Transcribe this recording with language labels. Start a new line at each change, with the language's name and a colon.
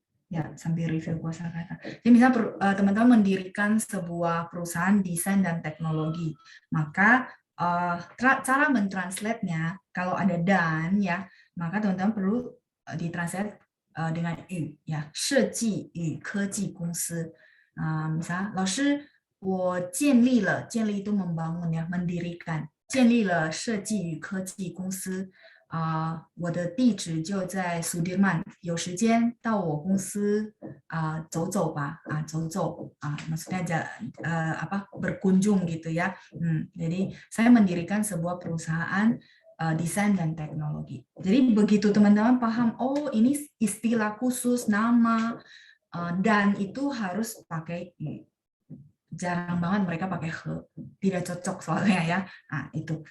Indonesian: Ya, sambil review kosakata. Jadi misalnya teman-teman mendirikan sebuah perusahaan desain dan teknologi, maka cara mentranslate-nya kalau ada dan ya, maka teman-teman perlu ditranslate dengan yu ya,
Chinese: 设计与科技公司.
Indonesian: Misalnya,
Chinese: 老师我建立了，
Indonesian: 建立 itu membangun ya, mendirikan.
Chinese: 建立了设计与科技公司。我的地址就在 Sudirman， 有时间到我公司走走吧，走走
Indonesian: maksudnya berkunjung gitu ya. Jadi saya mendirikan sebuah perusahaan desain dan teknologi. Jadi begitu teman-teman paham, oh ini istilah khusus nama dan itu harus pakai yu. Jarang banget mereka pakai he, tidak cocok soalnya ya. Itu.